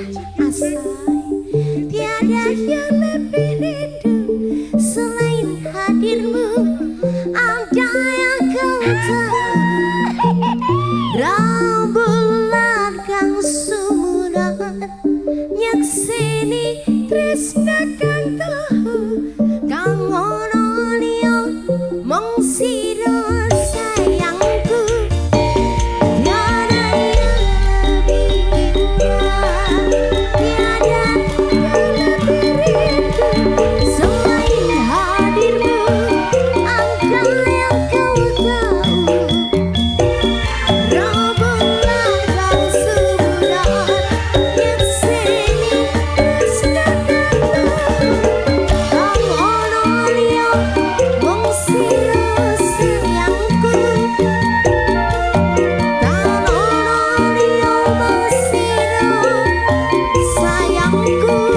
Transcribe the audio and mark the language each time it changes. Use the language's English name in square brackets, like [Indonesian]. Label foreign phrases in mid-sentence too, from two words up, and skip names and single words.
[Indonesian] Tiada yang lebih rindu selain hadirmu. Ada yang kau tahu, [Javanese] rembulan kang sumuran nyakseni tresna kang tahu kang ono liya mung sira sayangku. [Indonesian] Tiada yang lebih indah, tiada yang lebih rindu selain hadirmu. Ada yang kau tahu, [Javanese] rembulan kang sumuran nyakseni tresna kang tahu kang ono liya mung sira sayangku. Kang ono liya mung sira sayangku.